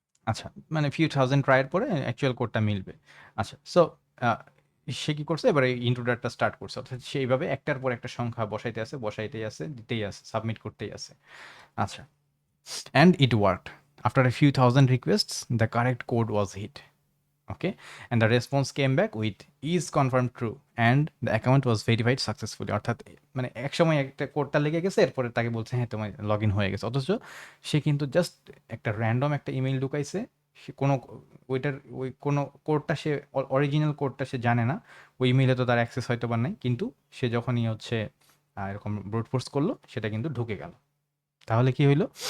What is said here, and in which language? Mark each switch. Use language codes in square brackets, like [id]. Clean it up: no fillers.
[bn] আচ্ছা, মানে few thousand ট্রাইয়ের পরে অ্যাকচুয়াল কোডটা মিলবে। আচ্ছা, সো সে কি করছে এবারে ইন্ট্রোডারটা স্টার্ট করছে, অর্থাৎ সে এইভাবে একটার পর একটা সংখ্যা বসাইতেই আছে দিতেই আছে সাবমিট করতেই আছে। [en] আচ্ছা, and it worked. After a few thousand requests the correct code was hit. Okay, and the response came back with is confirmed true and the account was verified successfully। [bn] অর্থাৎ মানে একসময় একটা কোডটা লেগে গেছে, এরপরে তাকে বলছে হ্যাঁ তোমার লগ ইন হয়ে গেছে, অথচ সে কিন্তু জাস্ট একটা র্যান্ডম একটা ইমেইল ঢুকাইছে। সে কোনো ওইটার ওই কোনো কোডটা সে অরিজিনাল কোডটা সে জানে না, ওই ইমেইলে তো তার অ্যাক্সেস হয়তো বা নাই, কিন্তু সে যখনই হচ্ছে এরকম ব্রুট ফোর্স করলো সেটা কিন্তু ঢুকে গেল। তাহলে কি হইলো?